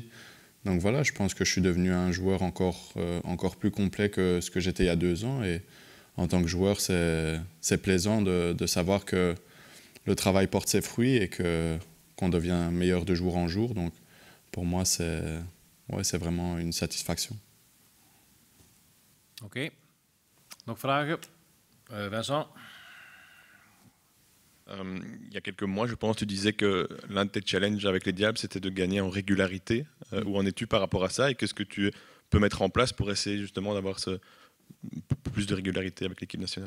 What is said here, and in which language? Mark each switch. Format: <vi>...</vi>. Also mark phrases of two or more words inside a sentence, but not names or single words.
<fr>Donc voilà, je pense que je suis devenu un joueur encore plus complet que ce que j'étais il y a 2 ans. Et en tant que joueur, c'est plaisant de savoir que le travail porte ses fruits et qu'on devient meilleur de jour en jour. Donc pour moi, c'est vraiment une satisfaction.</fr> <nl>Oké. Nog vragen? Vincent?</nl> <fr>Il y a quelques mois, je pense, tu disais que l'un de tes challenges avec les Diables, c'était de gagner en régularité. Où en es-tu par rapport à ça et qu'est-ce que tu peux mettre en place pour essayer justement d'avoir plus de régularité avec l'équipe nationale?</fr>